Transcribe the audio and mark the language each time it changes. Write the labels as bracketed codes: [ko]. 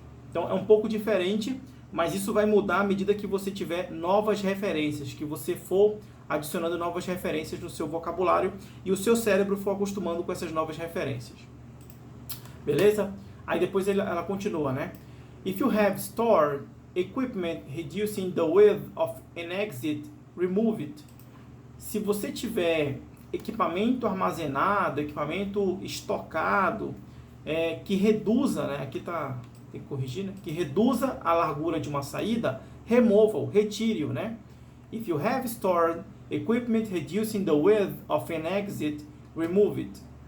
[pt] Então, é um pouco diferente, mas isso vai mudar à medida que você tiver novas referências, que você for adicionando novas referências no seu vocabulário e o seu cérebro for acostumando com essas novas referências. Beleza? Aí depois ela continua, né? [en] If you have stored equipment reducing the width of an exit, remove it. [pt] Se você tiver equipamento armazenado, equipamento estocado, que reduza, né? Aqui tá, tem que corrigir, né? Que reduza a largura de uma saída, remova-o, retire-o, né? [en] If you have stored equipment reducing the width of an exit, remove it.